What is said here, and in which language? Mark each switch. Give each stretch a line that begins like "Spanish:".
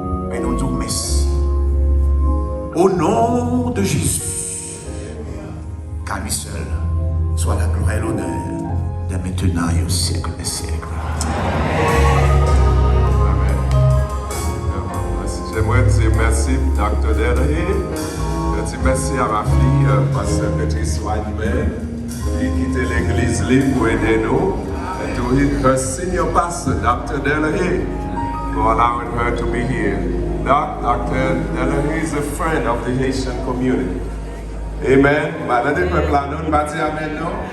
French: Mais nous disons merci. Au nom de Jésus, qu'à lui seul soit la gloire et l'honneur de maintenant et au siècle des siècles. Amen. J'aimerais dire merci, Dr. Delahaye. Je dis merci à ma fille, Pasteur Patrice Whiteman, qui quittait l'église libre pour aider nous.
English: And to her senior pastor, Dr. Delahaye, for allowing her to be here. Dr. Delahaye is a friend of the Haitian community. Amen.
French: Madame le peuple, nous va dire amen, non?